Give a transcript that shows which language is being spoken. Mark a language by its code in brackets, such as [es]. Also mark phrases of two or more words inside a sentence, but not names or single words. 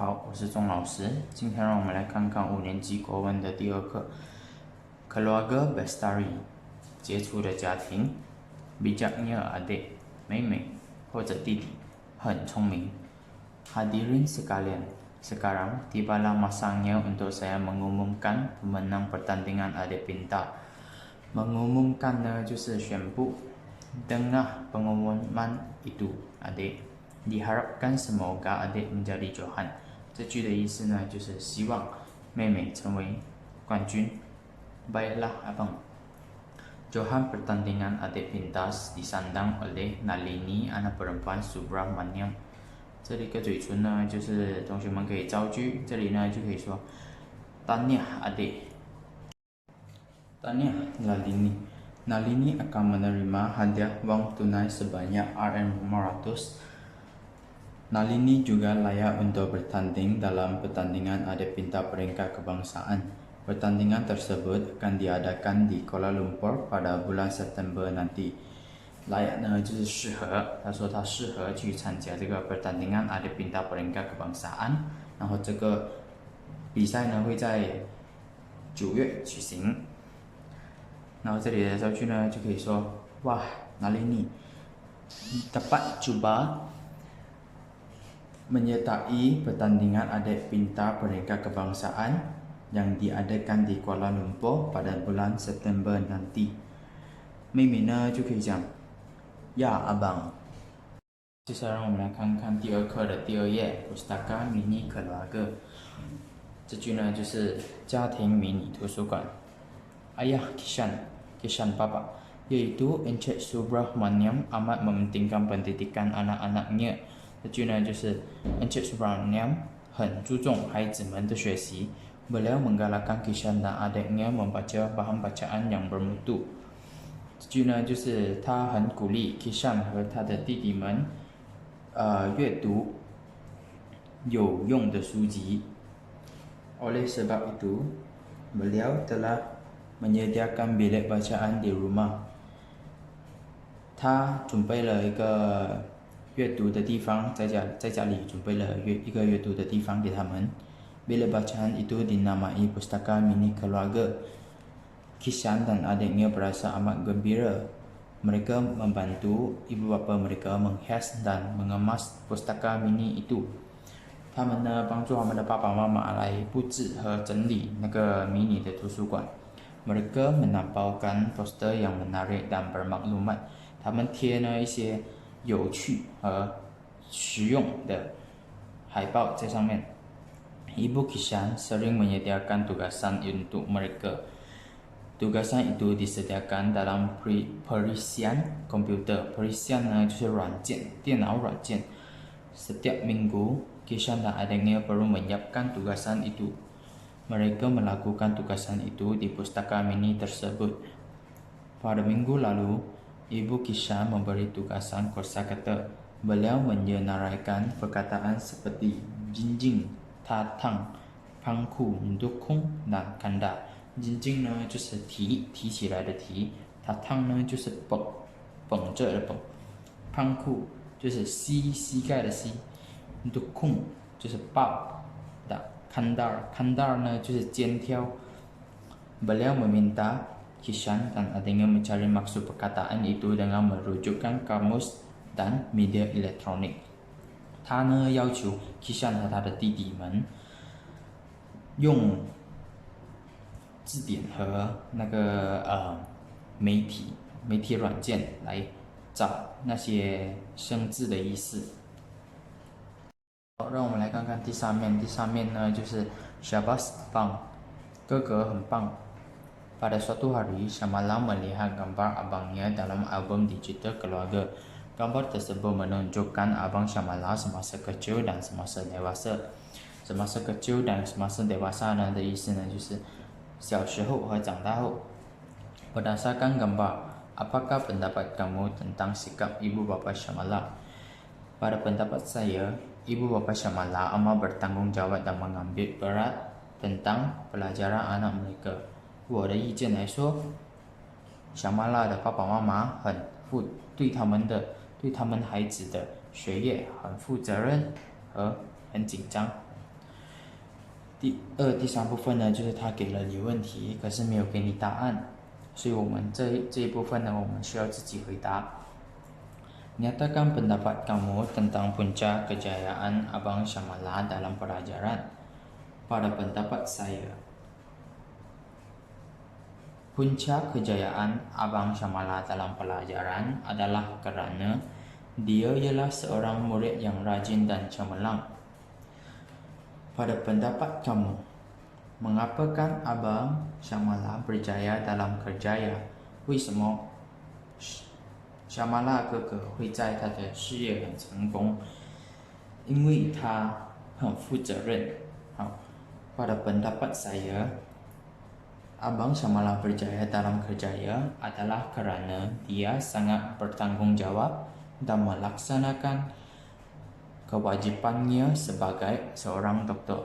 [zh] 我是钟老师。今天让我们来看看5年级国文的第2课 [ms] Keluarga Bestari [zh] 杰出的家庭 [ms] Bijaknya adik [zh] 妹妹或者弟弟很聪明 [ms] Hadirin sekalian, sekarang tibalah masanya untuk saya mengumumkan pemenang pertandingan adik pintar. Mengumumkan [zh] 呢就是宣布 [ms] Dengar pengumuman itu adik diharapkan semoga adik menjadi Johan。 [zh] 这句的意思呢，就是希望妹妹成为冠军。 [ms] Baiklah abang. Johan pertandingan adik pintas disandang oleh Nalini anak perempuan Subramaniam。 [zh] 这里一个嘴唇呢，就是同学们可以造句，这里呢就可以说 [ms] Tanya adik。Tanya Nalini akan menerima hadiah wang tunai sebanyak Rm500. Nalini juga layak untuk bertanding dalam pertandingan adik pintar peringkat kebangsaan. Pertandingan tersebut akan diadakan di Kuala Lumpur pada bulan September nanti. [zh] Layak 呢就是适合，他说他适合去参加这个 [ms] pertandingan adik pintar peringkat kebangsaan。 [zh] 然后这个比赛呢会在9月举行。然后这里的造句呢就可以说，哇 [ms] ，Nalini dapat cuba menyertai pertandingan adik pintar peringkat kebangsaan yang diadakan di Kuala Lumpur pada bulan September nanti。 [zh] 妹妹呢就可以讲呀abang。接下来让我们来看看第2课的第2页 Pustaka Mini Keluarga。这句呢就是家庭迷你图书馆。 [ms] Ayah Kishan Papa yaitu Encik Subramaniam amat mementingkan pendidikan anak-anaknya。 [zh] 这句呢就是 [ms] Encik Subramaniam [zh] 很注重孩子们的学习。 [ms] Beliau menggalakkan Kishan dan adiknya membaca bahan bacaan yang bermutu。 [zh] 这句呢就是他很鼓励 Kishan 和他的弟弟们阅读有用的书籍。 [ms] Oleh sebab itu, beliau telah menyediakan bilik bacaan di rumah。 [zh] 他准备了一个阅读的地方，在家里准备了一个阅读的地方给他们。 [ms] Bilik bacaan itu dinamai Pustaka Mini Keluarga。Kishan dan adiknya berasa amat gembira. Mereka membantu ibu bapa mereka menghias dan mengemas pustaka mini itu。 [zh] 他们呢帮助他们的爸爸妈妈来布置和整理那个迷你的图书馆。 [ms] Mereka menampilkan poster yang menarik dan bermaklumat。 [zh] 他们贴呢一些有趣和实用的海报在上面。 [ms] Ibu Kishan sering menyediakan tugasan untuk mereka。Tugasan itu disediakan dalam perisian komputer。perisian [zh] 呢就是软件，电脑软件。 [ms] Setiap minggu Kishan dan adiknya perlu menyiapkan tugasan itu。Mereka melakukan tugasan itu di pustaka mini tersebut。Pada minggu lalu Ibu Kishan memberi tugasan kosakata。Beliau menyenaraikan perkataan seperti jinjing, tatang, pangku, dukung dan kanda。jinjing [zh] 呢就是提起来的提， [ms] tatang [zh] 呢就是绷着的绷， [ms] pangku [zh] 就是膝盖的膝， [ms] dukung [zh] 就是抱的， [ms] kandar [zh] 呢就是肩挑。 [ms] Beliau meminta Kishan dan adiknya mencari maksud perkataan itu dengan merujukkan kamus dan media elektronik。 [zh] 他呢要求 Kishan 和他的弟弟们用字典和那个媒体软件来找那些生字的意思。让我们来看看第3面。第3面呢就是 [ms] Syabas abang， [zh] 哥哥很棒。 [ms] Pada suatu hari, Syamala melihat gambar abangnya dalam album digital keluarga。gambar tersebut menunjukkan abang Syamala semasa kecil dan semasa dewasa。semasa kecil dan semasa dewasa [zh] 呢的意思呢就是小时候和长大后。 [ms] Berdasarkan gambar, apakah pendapat kamu tentang sikap ibu bapa Syamala? Pada pendapat saya, ibu bapa Syamala amat bertanggungjawab dan mengambil berat tentang pelajaran anak mereka。 [zh] 我的意见来说，小麻辣的爸爸妈妈对他们孩子的学业很负责任和很紧张。第三部分呢，就是他给了你问题，可是没有给你答案，所以我们这一部分呢，我们需要自己回答。 [ms] Nyatakan pendapat kamu tentang punca kejayaan Abang Syamala dalam pelajaran. Pada pendapat saya, punca kejayaan Abang Syamala dalam pelajaran adalah kerana dia ialah seorang murid yang rajin dan cemerlang. Pada pendapat kamu, mengapakah Abang Syamala berjaya dalam kerjaya? [zh] 为什么Syamala 哥哥会在他的事业很成功？因为他很负责任。 [ms] 好 Pada pendapat saya, Abang Syamala berjaya dalam kerjaya adalah kerana dia sangat bertanggungjawab dan melaksanakan kewajipannya sebagai seorang doktor.